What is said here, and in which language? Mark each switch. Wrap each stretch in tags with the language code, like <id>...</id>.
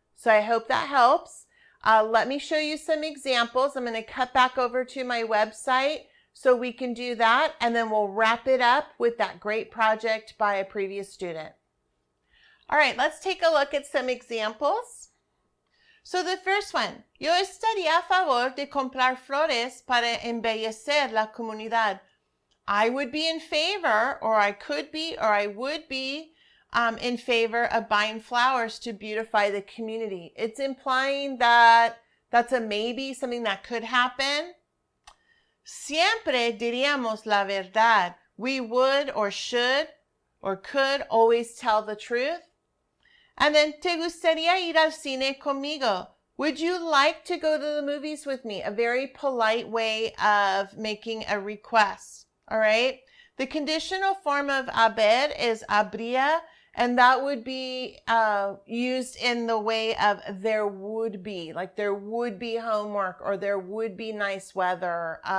<en>So I hope that helps. Let me show you some examples. I'm going to cut back over to my website so we can do that, and then we'll wrap it up with that great project by a previous student. All right, let's take a look at some examples. So the first one,</en> <es>yo estaría a favor de comprar flores para embellecer la comunidad.</es> <en>I would be in favor, or I could be, or I would be in favor of buying flowers to beautify the community. It's implying that that's a maybe, something that could happen.</en> <es>Siempre diríamos la verdad.</es> <en>We would or should or could always tell the truth. And then,</en> <es>¿te gustaría ir al cine conmigo?</es> <en>Would you like to go to the movies with me? A very polite way of making a request. All right. The conditional form of haber is habría, and that would be used in the way of there would be, like there would be homework or there would be nice weather.</en>